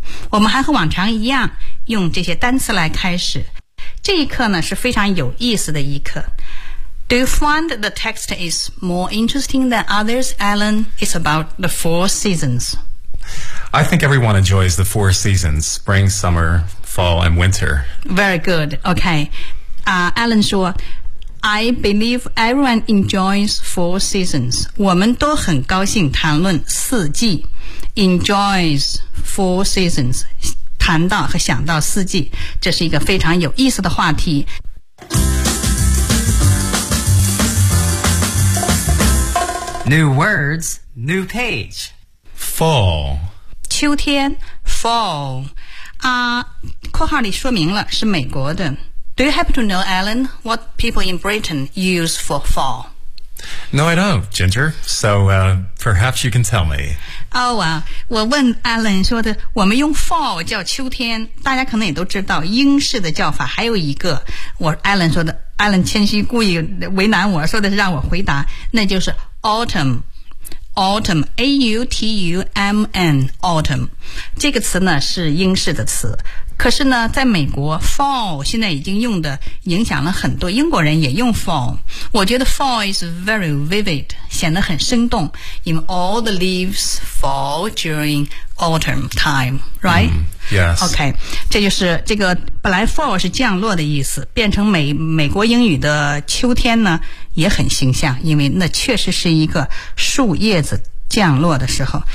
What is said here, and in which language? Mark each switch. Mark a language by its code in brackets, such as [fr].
[zh] 我们还和往常一样用这些单词来开始。这一课呢是非常有意思的一课。 [en] Do you find the text is more interesting than others, Alan? It's about the four seasons. I think everyone enjoys the four seasons, spring, summer, fall, and winter. Very good. Okay. Alan 说 I believe everyone enjoys four seasons. [zh] 我们都很高兴谈论四季。 [en] Enjoys four seasons. [zh] 谈到和想到四季，这是一个非常有意思的话题。 [en] New words, new page. Fall. [zh] 秋天 ,fall. 啊，括号里说明了是美国的。 [en] Do you happen to know, Alan, what people in Britain use for fall? No, I don't, Ginger. So, perhaps you can tell me. Oh, well, [zh] 我问 Alan 说的，我们用 fall 叫秋天，大家可能也都知道英式的叫法。还有一个，我 Alan 说的 ，Alan 谦虚故意为难我，说的是让我回答，那就是 autumn，autumn，autumn， 这个词呢是英式的词。可是呢，在美国 ，fall 现在已经用的影响了很多，英国人也用 fall。我觉得 [en] fall is very vivid， [zh] 显得很生动。 [en] 因为 all the leaves fall during autumn time， right？ Yes。 [zh] OK， 这就是这个本来 fall 是降落的意思，变成美国英语的秋天呢，也很形象，因为那确实是一个树叶子降落的时候。